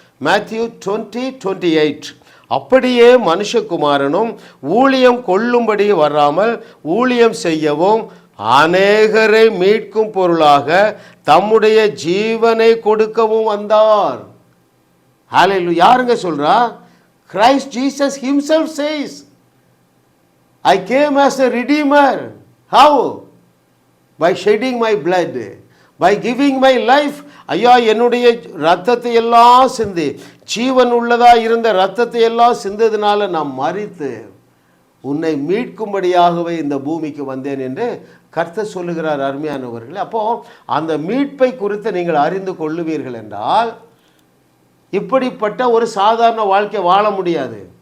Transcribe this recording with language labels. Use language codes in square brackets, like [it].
[ta] Matthew 20:28, அப்படியே மனுஷகுமாரனும் ஊழியம் கொள்ளும்படி வராமல் ஊழியம் செய்யவும் அநேகரை மீட்கும் பொருளாக தம்முடைய ஜீவனை கொடுக்கவும் வந்தார். ஹல்லேலூயா. யாருங்க சொல்றா? [en] Christ Jesus himself says, I came as a redeemer. How? By shedding my blood, by giving my life. [ta] ஐயா, என்னுடைய ரத்தத்தை எல்லாம் சிந்தி, ஜீவன் உள்ளதா இருந்த ரத்தத்தை எல்லாம் சிந்ததுனால நான் மரித்து உன்னை மீட்கும்படியாகவே இந்த பூமிக்கு வந்தேன் என்று கர்த்தர் சொல்லுகிறார். அருமையானவர்களே, அப்போ அந்த மீட்பை குறித்து நீங்கள் அறிந்து கொள்ளுவீர்கள் என்றால் இப்படிப்பட்ட ஒரு சாதாரண வாழ்க்கை வாழ முடியாது.